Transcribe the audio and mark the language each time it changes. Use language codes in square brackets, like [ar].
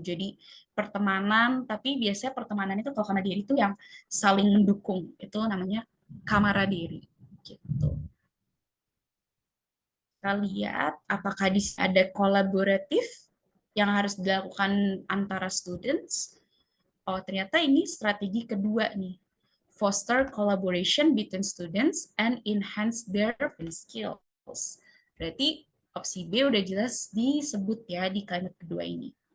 [id] Jadi pertemanan, tapi biasanya pertemanan itu kalau camaraderie itu yang saling mendukung. Itu namanya camaraderie gitu. Kita lihat apakah di sini ada kolaboratif yang harus dilakukan antara students. Oh, ternyata ini strategi kedua nih. [en] Foster collaboration between students and enhance their skills. [id] Berarti opsi B udah jelas disebut ya di kalimat kedua ini.